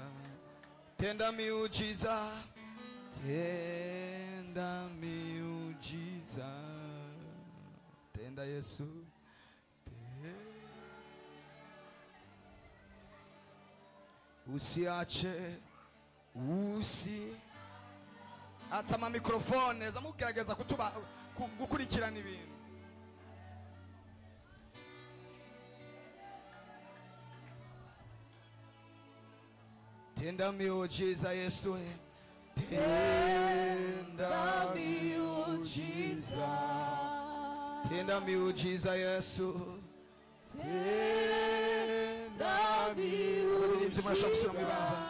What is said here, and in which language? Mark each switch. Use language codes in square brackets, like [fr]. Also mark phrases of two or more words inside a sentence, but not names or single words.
[sw] Tenda miujiza, tenda miujiza, tenda Yesu. Usiache, [rn] atama mikrofone zamugerageza kutuba gukurikirana ibintu. [sw] Tenda miujiza Yesu, tenda miujiza, tenda miujiza Yesu, tenda miujiza.